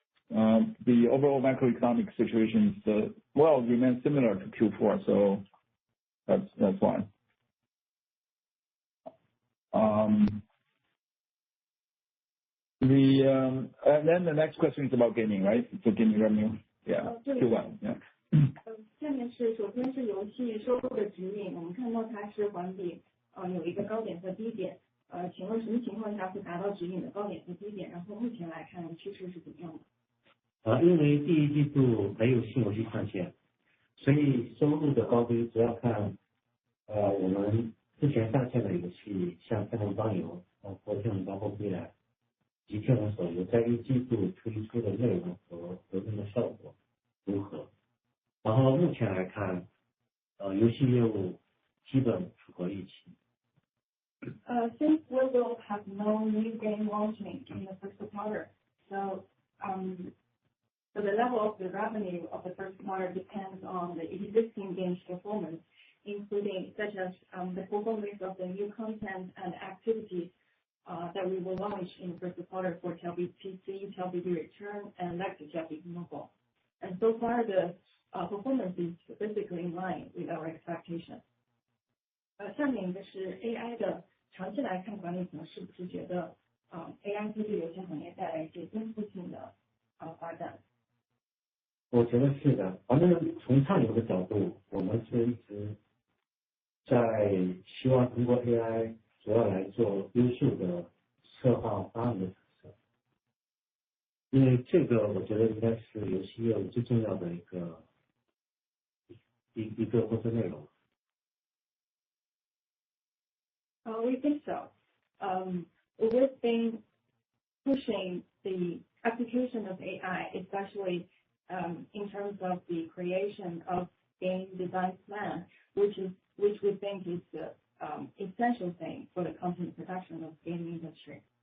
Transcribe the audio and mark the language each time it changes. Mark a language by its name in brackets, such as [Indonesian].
[English] The overall macroeconomic situation remains similar to Q4, so that's why. And then the next question is about gaming, right? So gaming revenue, yeah, Q1, yeah. [Chinese] 下面是首先是游戏收入的指引，我们看到它是环比有一个高点和低点，请问什么情况下会达到指引的高点和低点？然后目前来看趋势是怎么样的？因为第一季度没有新游戏上线，所以收入的高低主要看我们之前上线的游戏，像天龙帮游、和天龙帮后归来及天龙手游，在一季度推出的内容和活动的效果如何。然后目前来看游戏业务基本符合预期。 [English] Since we will have no new game launching in the first quarter, so the level of the revenue of the first quarter depends on the existing games performance, including such as the performance of the new content and activities that we will launch in the first quarter for TLB PC, TLB Return, and Legacy TLB Mobile. And so far the performance is basically in line with our expectation. [Chinese] 下面的是 AI 的长期来看，管理层是不是觉得AI 会对游戏行业带来一些颠覆性的发展？我觉得是的，反正从上游的角度，我们是一直在希望通过 AI 主要来做优秀的策划方案的产生，因为这个我觉得应该是游戏业务最重要的一个工作内容。 [English] We think so. We've been pushing the application of AI, especially in terms of the creation of game design plan, which we think is the essential thing for the content production of game industry.